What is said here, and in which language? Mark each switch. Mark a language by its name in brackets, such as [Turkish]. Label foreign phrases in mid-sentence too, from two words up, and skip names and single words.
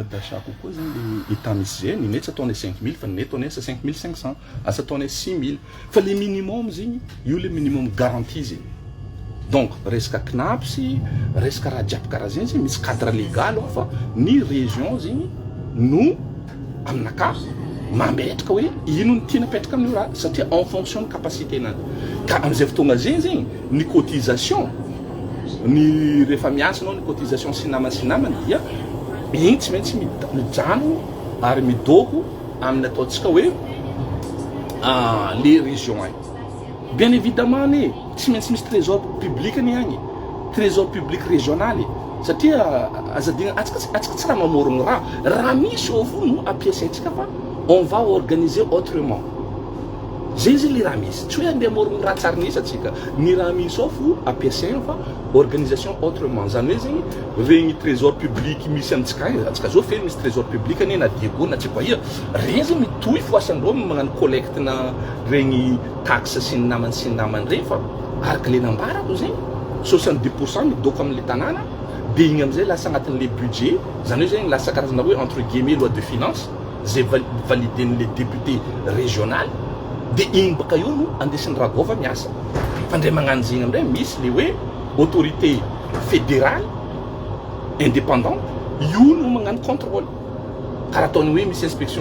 [Malagasy] d'achat kokoa zegny [French] le état [Malagasy] misy zay ny mety ataonay 5000 fa ny mety ataonay 5500 asa ataonay 6000 fa [French] le minimum [Malagasy] zegny io [French] le minimum garantie [Malagasy] zegny donc resaka knapsy resaka raha jiaby karaha zegny zegny misy [French] cadre légal [Malagasy] ao fa ny région zegny no aminaka mametraka hoe ino ny tiana apetraka amin'io raha satria [French] en fonction de capacité [Malagasy] nany ka amizay fotoagna zegny ny cotisation ny rehefa miasa anao ny cotisation sy namany dia igny tsy maintsy mijano ary midoko amin'ny ataontsika hoe [French] les régions [Malagasy] agny [French] bien évidemment [Malagasy] ne tsy maintsy misy [French] trésor public [Malagasy] ny agny [French] trésor public régional [Malagasy] satria azadigna atsika tsy raha mamorogno raha misy ao fo no ampiasaintsika fa [French] on va organiser autrement [Malagasy] zay zegny le raha misy tsy hoe andeha morogno raha tsara nisy atsika ny raha misy ao fo ampiasaina fa [French] organisation autrement [Malagasy] zany hoe zegny regny [French] trésor public [Malagasy] misy amitsika atsika zao feno misy [French] trésor public [Malagasy] ane na diego na tsy koia regny zegny mitohy fo asandreo magnano collecte na regny taxe sy ny namany regny fa araka le nambarako zegny 70% midoko amin'le tanàna de igny amizay lasa agnatin'le budget zany hoe zegny lasa karazana hoe [French] entre guillemets loi de finance [Malagasy] zay validen'le [French] député régional [Malagasy] de igny baka io no andesin'ny ragova miasa fa ndray magnano zegny amindray misy le hoe [French] autorité fédérale indépendante [Malagasy] io no magnano contrôle karaha ataony hoe misy inspection